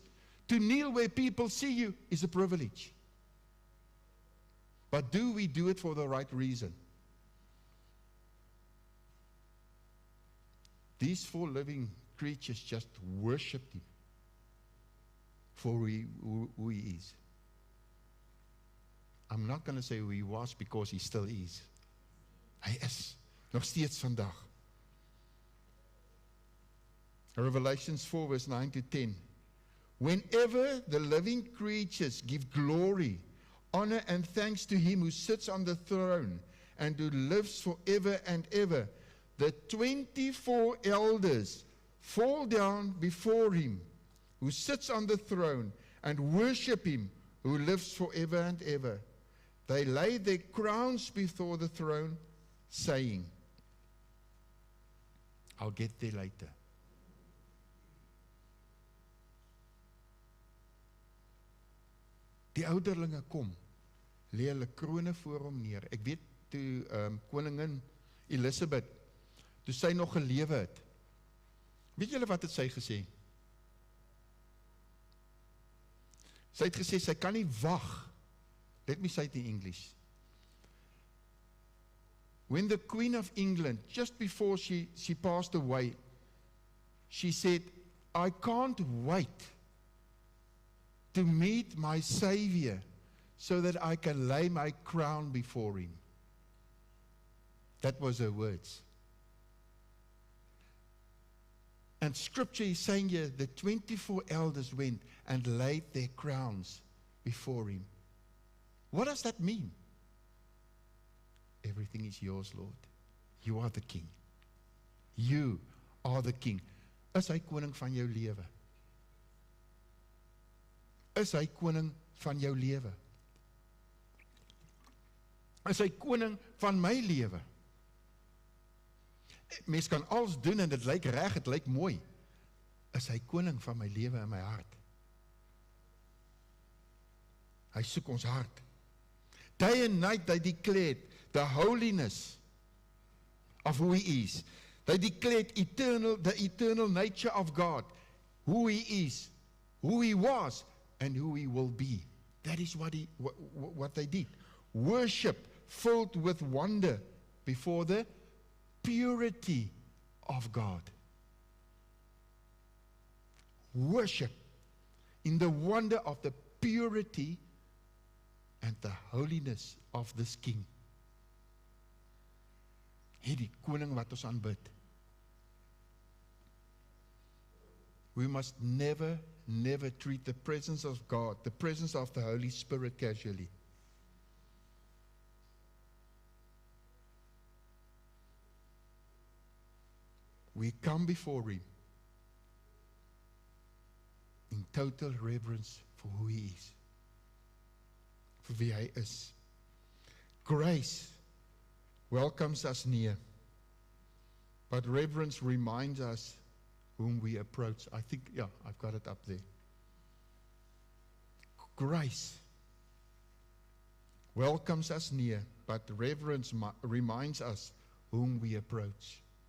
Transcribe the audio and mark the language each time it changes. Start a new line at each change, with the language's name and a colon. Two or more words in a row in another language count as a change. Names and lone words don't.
English: To kneel where people see you is a privilege. But do we do it for the right reason? These 4 living creatures just worshipped him for who he is. I'm not going to say who he was, because he still is.
Afrikaans: Hy is nog steeds vandag.
English: Revelations 4 verse 9 to 10. Whenever the living creatures give glory, honor and thanks to him who sits on the throne and who lives forever and ever, the 24 elders fall down before him who sits on the throne and worship him who lives forever and ever. They lay their crowns before the throne, saying, I'll get there later.
Afrikaans: Die ouderlinge kom, lê hulle krone voor hom neer. Ek weet toe koningin Elisabeth, toe sy nog gelewe het, weet julle wat het sy gesê? Sy het gesê, sy kan nie wag.
English: Let me say it in English. When the Queen of England, just before she passed away, she said, I can't wait to meet my Savior so that I can lay my crown before him. That was her words. And scripture is saying here, the 24 elders went and laid their crowns before him. What does that mean? Everything is yours, Lord. You are the king. You are the king.
Afrikaans: Is hy koning van jou lewe? Is hy koning van jou lewe? Is hy koning van my lewe? Mens kan alles doen en dit lyk reg, dit lyk mooi. Is hy koning van my lewe en my hart? Hy soek ons hart.
English: Day and night they declared the holiness of who he is. They declared the eternal nature of God, who he is, who he was, and who he will be. That is what they did. Worship filled with wonder before the purity of God. Worship in the wonder of the purity and the holiness of this king.
Afrikaans: Hierdie koning wat ons aanbid.
English: We must never treat the presence of God, the presence of the Holy Spirit casually. We come before him in total reverence for who he is, for
Afrikaans: wie hy is.
English: Grace welcomes us near, but reverence reminds us whom we approach. I think, yeah, I've got it up there. Grace welcomes us near, but reverence reminds us whom we approach.